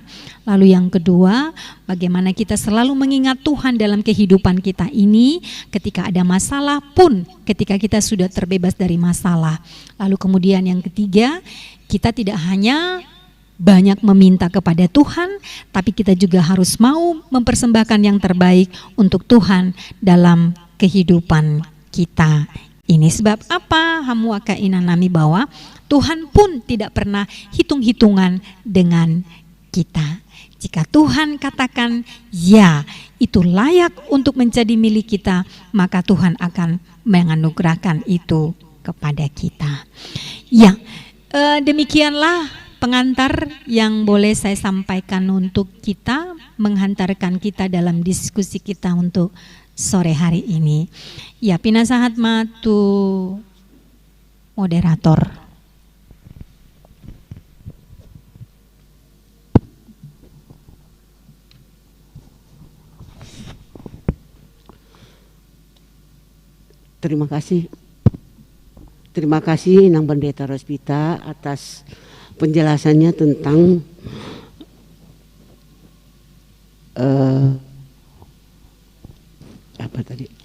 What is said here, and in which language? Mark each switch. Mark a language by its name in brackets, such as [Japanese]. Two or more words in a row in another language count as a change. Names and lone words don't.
[Indonesian] Lalu yang kedua, bagaimana kita selalu mengingat Tuhan dalam kehidupan kita ini, ketika ada masalah pun, ketika kita sudah terbebas dari masalah. Lalu kemudian yang ketiga, kita tidak hanya banyak meminta kepada Tuhan, tapi kita juga harus mau mempersembahkan yang terbaik untuk Tuhan dalam kehidupan kita ini. Sebab apa? [Batak Toba] Hamua kainan nami, [Indonesian] bahwa Tuhan pun tidak pernah hitung-hitungan dengan kita. Jika Tuhan katakan ya, itu layak untuk menjadi milik kita, maka Tuhan akan menganugerahkan itu kepada kita. Ya, demikianlah pengantar yang boleh saya sampaikan untuk kita, menghantarkan kita dalam diskusi kita untuk sore hari ini. Ya, [Batak Toba] pinasahat matu moderator. [Indonesian] Terima kasih Nang Pendeta Rospita atas penjelasannya tentang apa tadi?